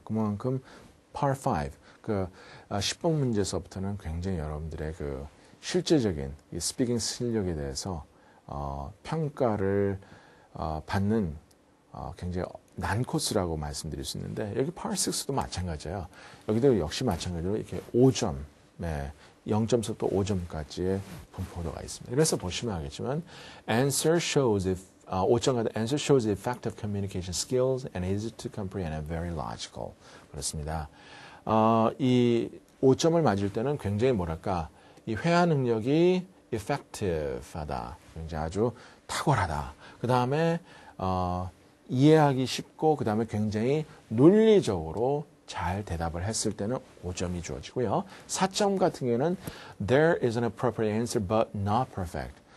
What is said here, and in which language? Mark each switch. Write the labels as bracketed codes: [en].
[ko] 그만큼 Part 5, 10번 문제서부터는 굉장히 여러분들의 실제적인 이 스피킹 실력에 대해서 평가를 받는 굉장히 난 코스라고 말씀드릴 수 있는데 여기 Part 6도 마찬가지예요. 여기도 역시 마찬가지로 이렇게 5점, 0점부터 5점까지의 분포도가 있습니다. 그래서 보시면 알겠지만 [en] answer shows if [ko] 5점 같은 [en] answer shows the effective communication skills and easy to comprehend and very logical. [ko] 그렇습니다. 이 5점을 맞을 때는 굉장히 뭐랄까 이 회화 능력이 effective하다, 굉장히 아주 탁월하다. 그 다음에 이해하기 쉽고 그 다음에 굉장히 논리적으로 잘 대답을 했을 때는 5점이 주어지고요. 4점 같은 경우에는 [en] there is an appropriate answer but not perfect.